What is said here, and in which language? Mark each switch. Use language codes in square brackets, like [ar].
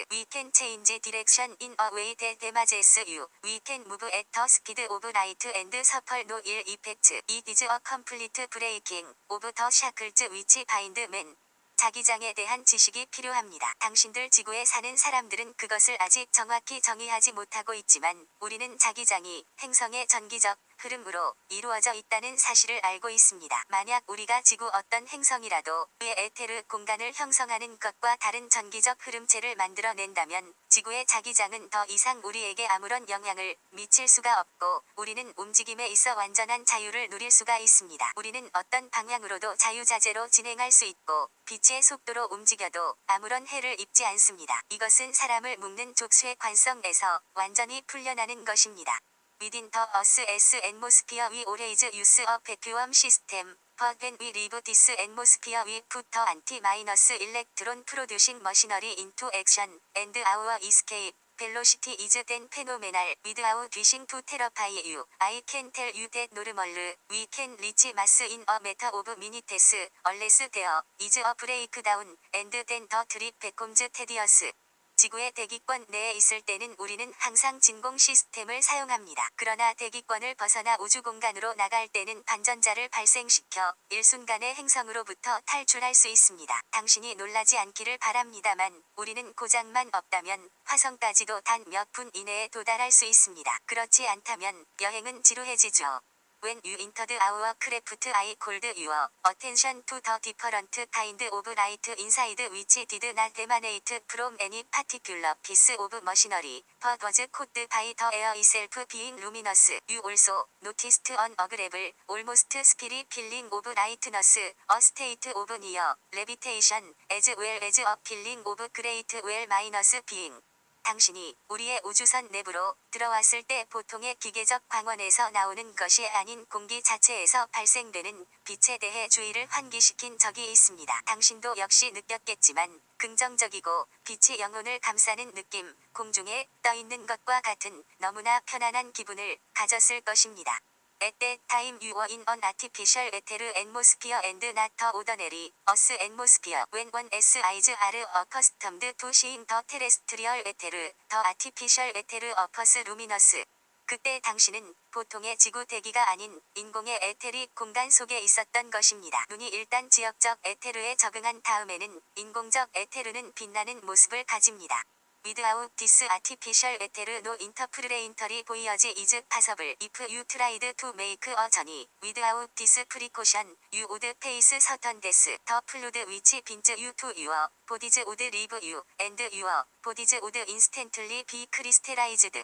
[en] We can change direction in a way that damages you. We can move at the speed of light and suffer no ill effects. It is a complete breaking of the shackles which bind men. [ko] 자기장에 대한 지식이 필요합니다. 당신들 지구에 사는 사람들은 그것을 아직 정확히 정의하지 못하고 있지만 우리는 자기장이 행성의 전기적 흐름으로 이루어져 있다는 사실을 알고 있습니다. 만약 우리가 지구 어떤 행성이라도 그의 에테르 공간을 형성하는 것과 다른 전기적 흐름체를 만들어낸다면 지구의 자기장은 더 이상 우리에게 아무런 영향을 미칠 수가 없고 우리는 움직임에 있어 완전한 자유를 누릴 수가 있습니다. 우리는 어떤 방향으로도 자유자재로 진행할 수 있고 빛의 속도로 움직여도 아무런 해를 입지 않습니다. 이것은 사람을 묶는 족쇄의 관성에서 완전히 풀려나는 것입니다. [en] Within the Earth's atmosphere we always use a vacuum system, but when we leave this atmosphere we put the anti-electron producing machinery into action, and our escape velocity is then phenomenal. Without wishing to terrify you, I can tell you that normally we can reach Mars in a matter of minutes, unless there is a breakdown, and then the trip becomes tedious. [ko] 지구의 대기권 내에 있을 때는 우리는 항상 진공 시스템을 사용합니다. 그러나 대기권을 벗어나 우주 공간으로 나갈 때는 반전자를 발생시켜 일순간에 행성으로부터 탈출할 수 있습니다. 당신이 놀라지 않기를 바랍니다만 우리는 고장만 없다면 화성까지도 단 몇 분 이내에 도달할 수 있습니다. 그렇지 않다면 여행은 지루해지죠. [en] When you entered our craft I called your attention to the different kind of light inside which did not emanate from any particular piece of machinery, but was caused by the air itself being luminous. You also noticed an agreeable, almost scary feeling of lightness, a state of near levitation, as well as a feeling of great well minus being. [ko] 당신이 우리의 우주선 내부로 들어왔을 때 보통의 기계적 광원에서 나오는 것이 아닌 공기 자체에서 발생되는 빛에 대해 주의를 환기시킨 적이 있습니다. 당신도 역시 느꼈겠지만 긍정적이고 빛이 영혼을 감싸는 느낌, 공중에 떠 있는 것과 같은 너무나 편안한 기분을 가졌을 것입니다. [en] At that time you were in an artificial ether atmosphere and not the ordinary Earth atmosphere. When one's eyes are accustomed to seeing the terrestrial ether, the artificial ether appears luminous. [ko] 그때 당신은 보통의 지구 대기가 아닌 인공의 에테릭 공간 속에 있었던 것입니다. 눈이 일단 지역적 에테르에 적응한 다음에는 인공적 에테르는 빛나는 모습을 가집니다. [en] Without this artificial ether no interplanetary voyage is possible. If you tried to make a journey without this precaution, you would face certain death. The fluid which binds you to your bodies would leave you, and your bodies would instantly be crystallized.